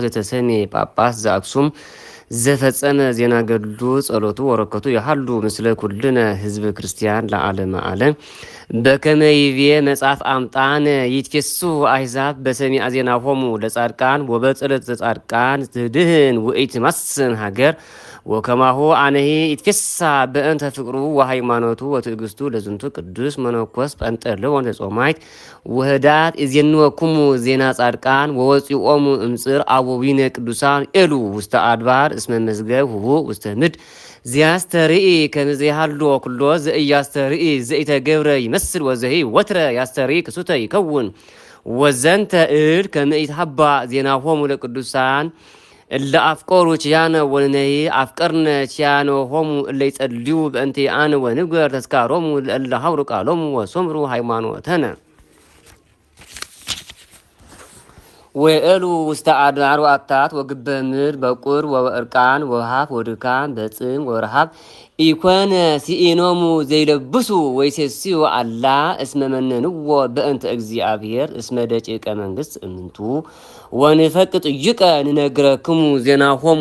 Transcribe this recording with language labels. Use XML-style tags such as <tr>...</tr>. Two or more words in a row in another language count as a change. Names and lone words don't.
<gez>የተሰሜ ጳጳስ ዘአክሱም ዘፈጸመ ዜና ገድሉ ጸሎቱ ወረከቱ ያሃሉ ምስለ ኩልነ ህዝብ ክርስቲያን ለዓለመ ዓለም በከመ ይቤ መጽሐፍ አምጣን ይትፌሱ አሕዛብ በሰሚዐ ዜናሆሙ ለጻድቃን ወበጸሎተ ጻድቃን ትድህን ወኢትማስን ሀገር ወከማሁ አነሂ ይትፌሳ በእንተ ፍቅሩ ወሃይማኖቱ ወትዕግስቱ ለዝንቱ ቅዱስ መነኮስ ጰንጠሌዎን ዘጾማይት ወህዳት እዜንወክሙ ዜና ጻድቃን ወወፂኦሙ እምጽር አበዊነ ቅዱሳን ኤሉ ውስተ አድባር እስመ መዝገብ ህቡእ ውስተ ምድር ዚያስተርኢ ከመዘይሃሎ ኩሎ ዘእያስተርኢ ዘኢተገብረ ይመስል ወዘሂ ወትረ ያስተርኢ ክሱተ ይከውን ወዘንተ እድ ከመ ኢትሃባ ዜናሆሙ ለቅዱሳን እለ አፍቀሩ ችያነ ወነነሂ አፍቀርነ ችያነ ሆሙ እለ ይጸልዩ በእንቲአነ ወንግበር ተስካሮሙ ለእለ ሀብሩ ቃሎሙ ወሶምሩ ሃይማኖተነ ወኤሉ ውስተ አድባር ወአታት ወግበ ምድር በቁር ወበእርቃን ወሃፍ ወድካም በጽም ወረሃብ ኢኮነ ሲኢኖሙ ዘይለብሱ ወይሴስዩ አላ እስመ መነንዎ በእንተ እግዚአብሔር እስመ ደቂቀ መንግሥት እምንቱ ወንፈቅጥ ይቀ ንነግረክሙ ዜናሆሙ</gez>